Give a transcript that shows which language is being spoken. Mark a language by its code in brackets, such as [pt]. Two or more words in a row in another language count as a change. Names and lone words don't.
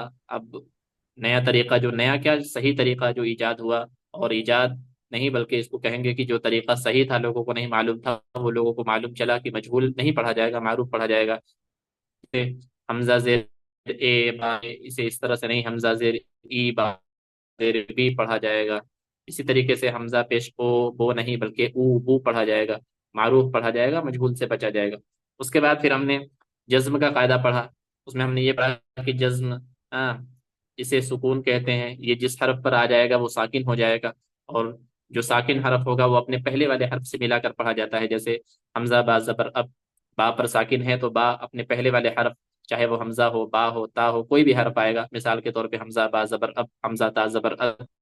[ur] اب نیا طریقہ، جو نیا کیا صحیح طریقہ جو ایجاد ہوا، اور ایجاد نہیں بلکہ اس کو کہیں گے کہ جو طریقہ صحیح تھا لوگوں کو نہیں معلوم تھا، وہ لوگوں کو معلوم چلا کہ مجہول نہیں پڑھا جائے گا، معروف پڑھا جائے گا۔ حمزہ زیر اے با، اسے اس طرح سے نہیں، حمزہ زیر ای با زیر بی پڑھا جائے گا۔ اسی طریقے سے حمزہ پیش او بو نہیں بلکہ او بو پڑھا جائے گا، معروف پڑھا جائے گا، مجہول سے بچا جائے گا۔ اس کے بعد پھر ہم نے جزم کا قاعدہ پڑھا۔ اس میں ہم نے یہ پڑھا کہ جزم، ہاں اسے سکون کہتے ہیں، یہ جس حرف پر آ جائے گا وہ ساکن ہو جائے گا، اور جو ساکن حرف ہوگا وہ اپنے پہلے والے حرف سے ملا کر پڑھا جاتا ہے، جیسے حمزہ با زبر اب، با پر ساکن ہے تو با اپنے پہلے والے حرف، چاہے وہ حمزہ ہو، با ہو، تا ہو، کوئی بھی حرف آئے گا، مثال کے طور پہ حمزہ با زبر اب، حمزہ تا زبر اب۔